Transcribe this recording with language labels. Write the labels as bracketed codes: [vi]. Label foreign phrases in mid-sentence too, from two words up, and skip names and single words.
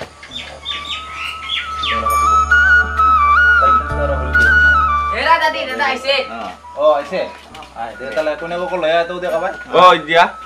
[rkt] এরা দাদি দাদা আইছে ও আইছে আই দে তাহলে কোনে কো লয় তো দেখা ভাই ও দিয়া